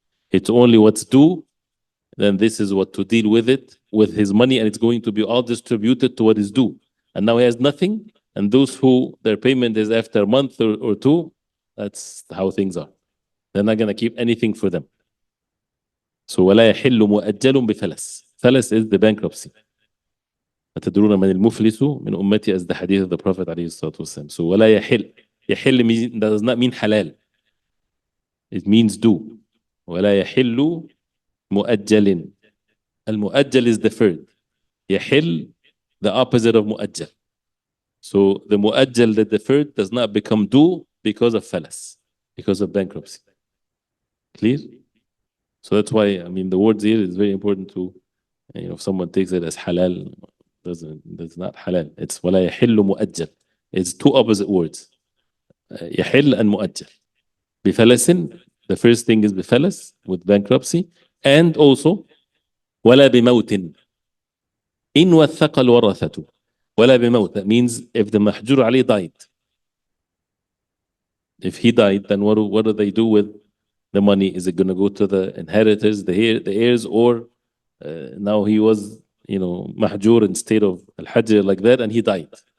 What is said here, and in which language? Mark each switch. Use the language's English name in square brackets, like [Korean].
[English] It's only what's due. Then this is what to deal with it, with his money, and it's going to be all distributed to what is due. And now he has nothing. And those who their payment is after a month or two, that's how things are. They're not going to keep anything for them. [Arabic] So ولا يحل مؤجل بفلس. [English] Falas is the bankruptcy. [Arabic] أتدرون من المفلس من أمتي, [English] as the hadith of the Prophet [Arabic] عليه الصلاة والسلام. So ولا يحل. [English] يحل does not mean halal. It means due. [Arabic] ولا يحل مؤجل. [English] المؤجل is deferred. يحل, the opposite of مؤجل. So the مؤجل, the deferred, does not become due because of falas, because of bankruptcy. Clear? So that's why, I mean, the words here is very important to, you know, if someone takes it as halal, that's not halal. [Arabic] It's ولا يحل مؤجل. [English] It's two opposite words. يحل and مؤجل. بفلس, the first thing is بفلس, with bankruptcy, and also [Arabic] ولا بموت إن وثق الورثة. ولا بموت. [English] That means if the mahjur عليه died. If he died, then what do they do with the money? Is it going to go to the inheritors, the heirs, or now he was, mahjur in state of Al-Hajr like that, and he died.